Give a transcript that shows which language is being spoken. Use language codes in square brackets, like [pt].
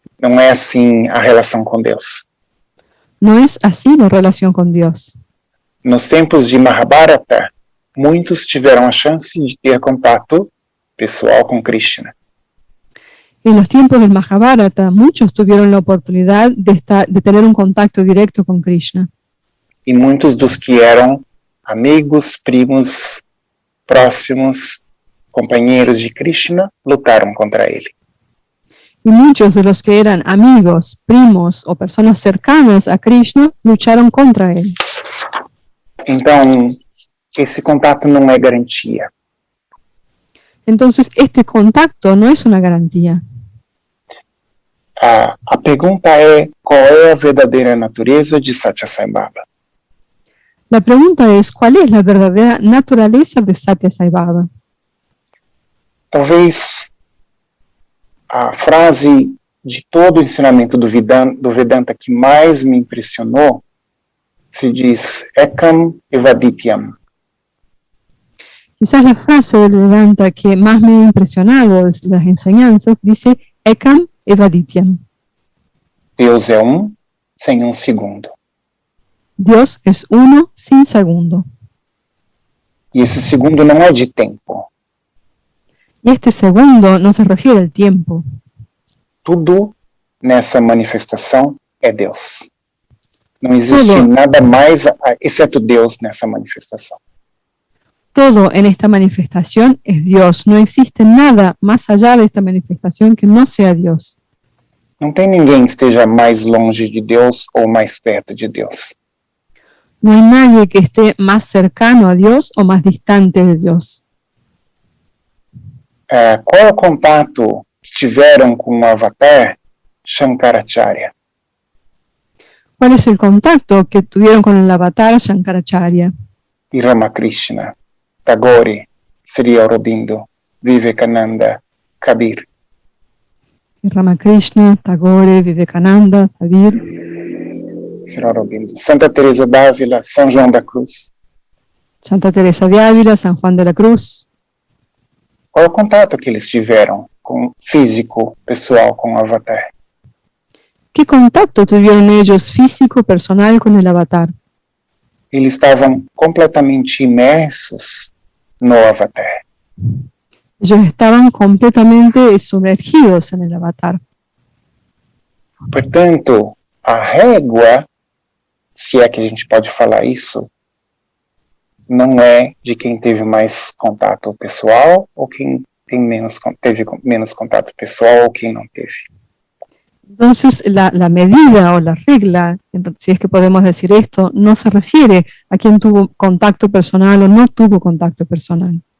[pt] Não é assim a relação com Deus. [es] No es así la relación con Dios. [pt] Nos tempos de Mahabharata, muitos tiveram a chance de ter contato pessoal com Krishna. [es] En los tiempos del Mahabharata, muchos tuvieron la oportunidad de tener un contacto directo con Krishna. [pt] E muitos dos que eram amigos, primos, próximos, companheiros de Krishna, lutaram contra ele. [es] Y muchos de los que eran amigos, primos o personas cercanas a Krishna lucharon contra él. [pt] Então, esse contato não é garantia. [es] Entonces, este contacto no es una garantía. [pt] A pergunta é, qual é a verdadeira natureza de Satya Sai Baba? [es] La pregunta es, ¿cuál es la verdadera naturaleza de Satya Sai Baba? [pt] Talvez a frase de todo o ensinamento do Vedanta que mais me impressionou se diz Ekam Evadityam. [es] Quizás la frase del Vedanta que más me ha impresionado de las enseñanzas dice Ekam Evadityam. [pt] Deus é sem segundo. [es] Dios es uno sin segundo. [pt] E esse segundo não é de tempo. [es] Y este segundo no se refiere al tiempo. [pt] Tudo nessa manifestação é Deus. Não existe nada mais, exceto Deus, nessa manifestação. [es] Todo en esta manifestación es Dios. No existe nada más allá de esta manifestación que no sea Dios. [pt] Não tem ninguém que esteja mais longe de Deus ou mais perto de Deus. [es] No hay nadie que esté más cercano a Dios o más distante de Dios. [pt] Qual é o contato que tiveram com o avatar Shankaracharya? [es] ¿Cuál es el contacto que tuvieron con el avatar Shankaracharya? [pt] E Ramakrishna, Tagore, Sri Aurobindo, Vivekananda, Kabir. [es] Y Ramakrishna, Tagore, Vivekananda, Kabir, [pt] Sri Aurobindo, Santa Teresa d'Ávila, São João da Cruz. [es] Santa Teresa de Ávila, San Juan de la Cruz. [pt] Qual é o contato que eles tiveram físico, pessoal, com o avatar? [es] ¿Qué contacto tuvieron ellos físico, personal con el avatar? [pt] Eles estavam completamente imersos no avatar. [es] Ellos estaban completamente sumergidos en el avatar. [pt] Portanto, a régua, se é que a gente pode falar isso, não é de quem teve mais contato pessoal ou quem teve menos contato pessoal ou quem não teve. [es] Entonces, la medida o la regla, si es que podemos decir esto, no se refiere a quien tuvo contacto personal o no tuvo contacto personal.